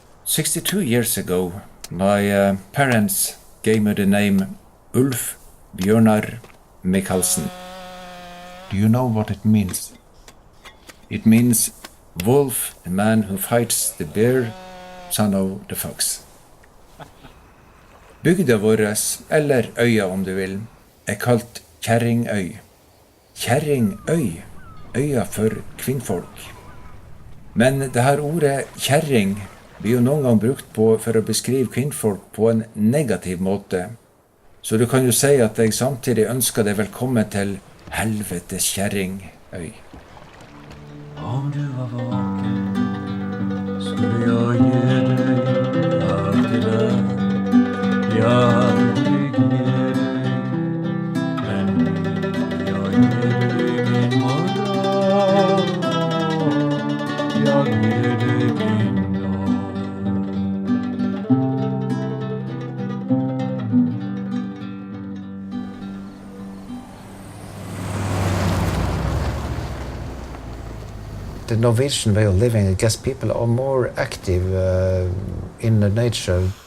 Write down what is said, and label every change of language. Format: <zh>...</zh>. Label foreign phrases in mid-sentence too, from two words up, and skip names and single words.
<en>62 years ago, my parents gave me the name Ulf Bjørnar Michaelsen. Do you know what it means? It means wolf, the man who fights the bear, son of the fox.</en> <no>Bygda våres, eller øya om du vil, kalt Kjerringøy. Kjerringøy, øya for kvinnfolk. Men det her ordet kjerring blir jo noen gang brukt for å beskrive kvinnfolk på en negativ måte. Så du kan jo si at jeg samtidig ønsker deg velkommen til helvetes kjerringøy.</no> <sv>Om du var vaken skulle jag ge dig allt det där jag aldrig ger dig. Men jag ger dig min morgon, jag ger dig min dag.</sv> <en>The Norwegian way of living, I guess people are more active in the nature.</en>